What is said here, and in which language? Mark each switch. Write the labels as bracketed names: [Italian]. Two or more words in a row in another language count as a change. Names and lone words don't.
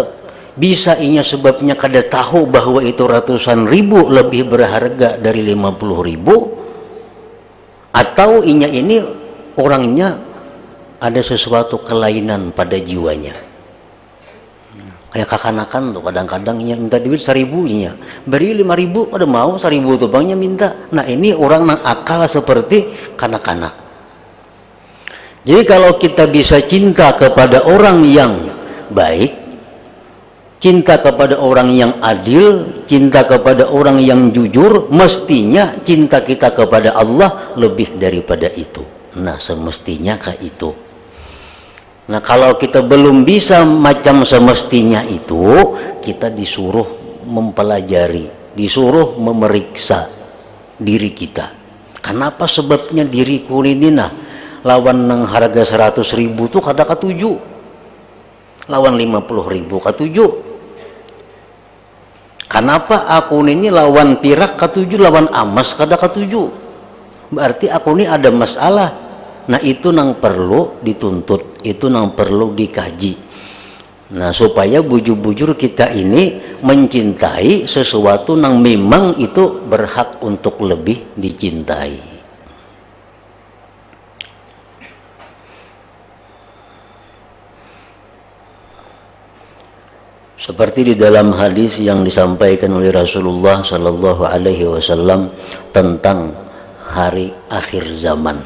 [Banjar] Bisa inya sebabnya kada tahu bahwa itu ratusan ribu lebih berharga dari 50.000, atau inya ini orangnya ada sesuatu kelainan pada jiwanya. Kayak kakanakan tuh kadang-kadang minta duit 1.000 nya, beri 5.000 pada mau 1.000 tuh bangnya minta. Nah, ini orang nang akal seperti kanak-kanak. [Indonesian] Jadi kalau kita bisa cinta kepada orang yang baik, cinta kepada orang yang adil, cinta kepada orang yang jujur, mestinya cinta kita kepada Allah lebih daripada itu. Nah, semestinya kayak itu. Nah, kalau kita belum bisa macam semestinya itu, kita disuruh mempelajari, disuruh memeriksa diri kita. [Banjar] Kenapa sebabnya diriku ini lawan nang harga 100.000 tuh kata ketujuh, lawan 50.000 ketujuh. Kenapa aku ini lawan pirak ketujuh, lawan emas kada ketujuh? [Indonesian] Berarti aku ini ada masalah. Nah, itu nang perlu dituntut, itu nang perlu dikaji. [Banjar] Nah, supaya bujur-bujur kita ini mencintai sesuatu nang memang itu berhak untuk lebih dicintai. [Indonesian] Seperti di dalam hadis yang disampaikan oleh Rasulullah [Arabic] صلى الله عليه وسلم [Indonesian] tentang hari akhir zaman.